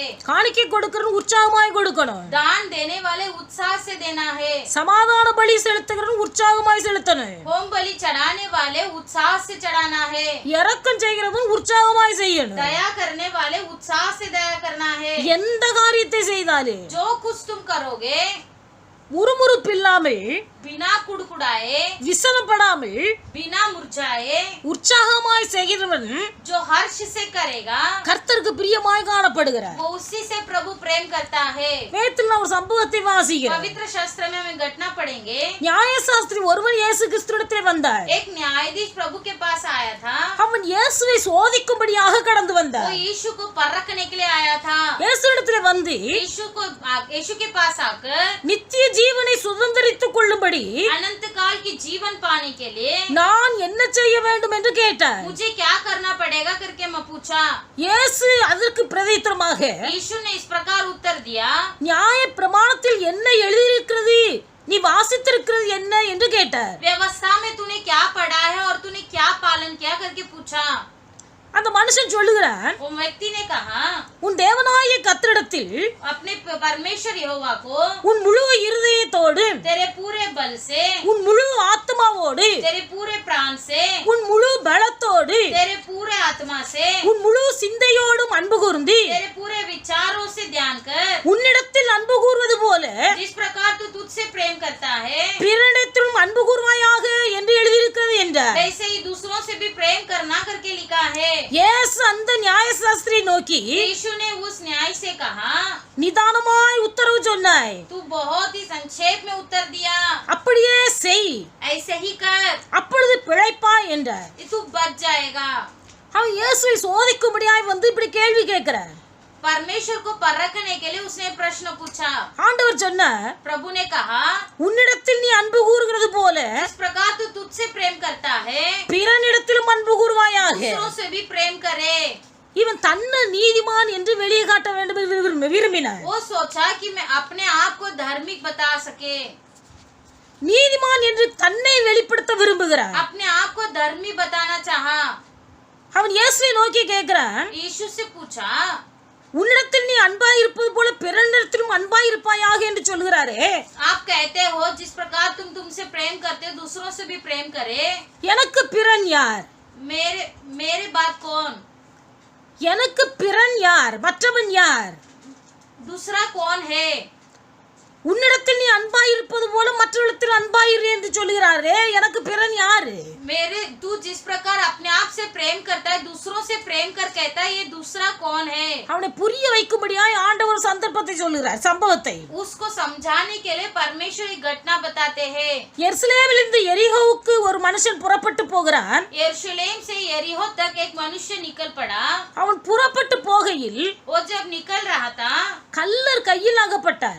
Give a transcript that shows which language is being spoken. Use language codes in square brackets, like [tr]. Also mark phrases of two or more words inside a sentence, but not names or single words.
[ta] காணிக்கை கொடுக்கறவன் உற்சாகமாய் கொடுக்கணும். [hi] दान देने वाले उत्साह से देना है. [ta] சமாதான பலி செலுத்துகிறவன் உற்சாகமாய் செலுத்தணும். [hi] होम बलि चढ़ाने वाले उत्साह से चढ़ाना है. [ta] இரக்கம் செய்கிறவன் உற்சாகமாய் செய்யணும். [hi] दया करने वाले उत्साह से दया करना है. [ta] எந்த காரியத்தை செய்தாலும் [hi] जो कुछ तुम करोगे [ta] முறுமுறுப்பில்லாமல், [hi] बिना कुड़कुड़ाए, [ta] விசனப்படாமல், [hi] बिना मुरझाए, [ta] உற்சாகமாய் செய்கிறவன் [hi] जो हर्ष से करेगा [ta] கர்த்தருக்கு பிரியமாய் காணப்படுகிறார். [hi] वो उसी से प्रभु प्रेम करता है. [ta] வேதத்தில் நான் ஒரு சம்பவத்தை வாசிக்கிறேன். [hi] पवित्र शास्त्र में हमें घटना पढ़ेंगे. [ta] நியாயசாஸ்திரி ஒருவன் இயேசு கிறிஸ்துவிடத்தில் வந்தார். [hi] एक न्यायाधीश प्रभु के पास आया था. [ta] அவன் இயேசுவை சோதிக்கும்படியாக கடந்து [hi] वो [ta] வந்தார். [hi] यीशु को परखने के लिए आया था. [ta] இயேசுவிடத்தில் வந்து [hi] यीशु के पास आकर [ta] நித்திய ஜீவனை சுதந்தரித்துக் கொள்ளும்படி [hi] अनंत काल की जीवन पाने के लिए [ta] நான் என்ன செய்ய வேண்டும் என்று கேட்டார். [hi] मुझे क्या करना पड़ेगा करके मैं पूछा. [ta] இயேசு அதற்கு பிரதித்திரமாக [hi] यीशु ने इस प्रकार उत्तर दिया. [ta] நியாய பிரமாணத்தில் என்ன எழுதியிருக்கிறது, நீ வாசித்திருக்கிறது என்ன என்று கேட்டார். [hi] व्यवस्था में तूने क्या पढ़ा है और तूने क्या पालन किया करके पूछा. [ta] அந்த மனுஷன் சொல்லுகிறான், [hi] वो व्यक्ति ने कहा [ta] உன் தேவனாகிய கர்த்தரிடத்தில் [hi] अपने परमेश्वर यहोवा को [ta] உன் முழு இருதயத்தோடு, [hi] तेरे पूरे बल से, [ta] உன் முழு ஆத்மாவோடு, [hi] तेरे पूरे प्राण से, [ta] உன் முழு பலத்தோடு, [hi] तेरे पूरे आत्मा से, [ta] உன் முழு சிந்தையோடும் அன்பு கூர்ந்து [hi] तेरे पूरे विचारों से ध्यान कर [ta] உன்னிடத்தில் அன்பு கூர்வது போல [hi] जिस प्रकार तू तुझसे प्रेम करता है [ta] பிறனிடத்திலும் அன்பு கூர்வாயாக என்று எழுதியிருக்கிறது என்றார். [hi] वैसे ही दूसरों से भी प्रेम करना करके लिखा है. [ta] இயேசு அந்த நியாயசாஸ்திரி நோக்கி [hi] यीशु ने उस न्याय से कहा [ta] நிதானமாய் உத்தரவு சொன்னாய், [hi] तू बहुत ही संक्षेप में उत्तर दिया. [ta] அப்படியே செய், [hi] ऐसे ही कर, [ta] அப்பொழுது பிழைப்பாய் என்றார். [hi] तू बच जाएगा. [ta] அவன் இயேசுவை சோதிக்கும்படியாய் வந்து இப்படி கேள்வி கேட்கிறார். [hi] परमेश्वर को परखने के लिए उसने प्रश्न पूछा. [ta] ஆண்டவர் சொன்னார், [hi] प्रभु ने कहा [ta] உன்னிடத்தில் நீ அன்பு கூறுகிறது போல [hi] जिस प्रकार तू तुझसे प्रेम करता है [ta] பிறனிடத்திலும் அன்பு கூறுவாயாக. [hi] दूसरों से भी प्रेम करे. [ta] இவன் தன்னை நீதிமான் என்று வெளியே காட்ட வேண்டும் என்று விரும்பினார். [hi] वो सोचा कि मैं अपने आप को धार्मिक बता सके, [ta] நீதிமான் என்று தன்னை வெளிப்படுத்த விரும்புகிறார். [hi] अपने आप को धर्मी बताना चाहा. [ta] அவன் இயேசுவை நோக்கி கேட்கிறான், [hi] यीशु से पूछा [ta] உன்னிடத்தில் நீ அன்பாய் இருப்பது போல பிறனிடத்திலும் அன்பாய் இருப்பாயாக என்று சொல்கிறாரே, [hi] आप कहते हो जिस प्रकार तुम तुमसे प्रेम करते हो दूसरों से भी प्रेम करे. [ta] எனக்கு பிறன் யார்? [hi] मेरे मेरे बाद कौन? [ta] எனக்கு பிறன் யார்? மற்றவன் யார்? [hi] दूसरा कौन है? [ta] உன்னிடத்தில் நீ அன்பாய் இருப்பது போல மற்றவரிடத்தில் அன்பாயிரு என்று சொல்கிறாரே, எனக்கு பிறன் யாரு? [hi] मेरे तू जिस प्रकार अपने आप से प्रेम करता है दूसरों से प्रेम कर कहता है ये दूसरा कौन है? [ta] அவனை புரிய வைக்கும்படியாய் ஆண்டவர் சந்தர்ப்பத்தை சொல்லுகிறார், சம்பவத்தை. [hi] उसको समझाने के लिए परमेश्वर एक घटना बताते हैं. [ta] எருசலேமில் இருந்து எரிகோவுக்கு ஒரு மனுஷன் புறப்பட்டு போகிறான். [hi] यरूशलेम से यरीहो तक एक मनुष्य निकल पड़ा. [ta] அவன் புறப்பட்டு போகையில் [hi] वो जब निकल रहा था [ta] கல்லர் கையில் அகப்பட்டான்.